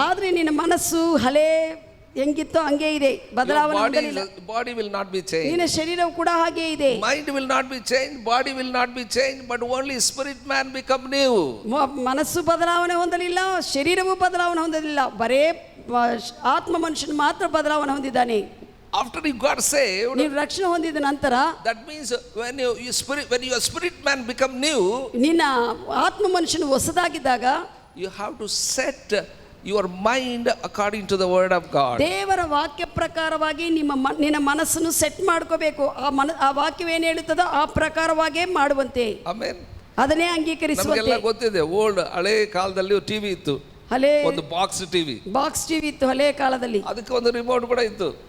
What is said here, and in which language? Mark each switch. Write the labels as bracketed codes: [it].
[kn] ಆದ್ರೆ ನಿನ್ನ ಮನಸ್ಸು ಹಳೆ ಹೆಂಗಿತ್ತೋ ಹಂಗೆ ಇದೆ, ಬದಲಾವಣೆ ಹೊಂದಲಿಲ್ಲ. [en] Body will not be changed. [kn] ನಿನ್ನ ಶರೀರವು ಕೂಡ ಹಾಗೆ ಇದೆ. [en] Mind will not be changed, body will not be changed, but only spirit man become new. [kn] ಮನಸ್ಸು ಬದಲಾವಣೆ ಹೊಂದಲಿಲ್ಲ, ಶರೀರವು ಬದಲಾವಣೆ ಹೊಂದಲಿಲ್ಲ, ಬರೇ ಆತ್ಮ ಮನುಷ್ಯನು ಮಾತ್ರ ಬದಲಾವಣೆ ಹೊಂದಿದ್ದಾನೆ. [en] After you got saved, [kn] ನೀವು ರಕ್ಷಣೆ ಹೊಂದಿದ ನಂತರ, [en] that means when your spirit man become new, [kn] ನಿನ್ನ ಆತ್ಮ ಮನುಷ್ಯನು ಹೊಸದಾಗಿದ್ದಾಗ [en] you have to set your mind according to the word of God. [kn] ದೇವರ ವಾಕ್ಯ ಪ್ರಕಾರವಾಗಿ ನಿನ್ನ ಮನಸ್ಸನ್ನು ಸೆಟ್ ಮಾಡ್ಕೋಬೇಕು. ಆ ವಾಕ್ಯವೇನು ಹೇಳುತ್ತದೋ ಆ ಪ್ರಕಾರವಾಗೇ ಮಾಡುವಂತೆ. ಆಮೆನ್. ಅದನ್ನೇ ಅಂಗೀಕರಿಸುವಂತೆ. ನಮಗೆಲ್ಲ ಗೊತ್ತಿದೆ, ಓಲ್ಡ್ ಹಳೆ ಕಾಲದಲ್ಲಿ ಟಿವಿ ಇತ್ತು, ಹಳೆ ಒಂದು ಬಾಕ್ಸ್ ಟಿವಿ ಇತ್ತು ಹಳೆ ಕಾಲದಲ್ಲಿ. ಅದಕ್ಕೆ ಒಂದು ರಿಮೋಟ್ ಕೂಡ ಇತ್ತು.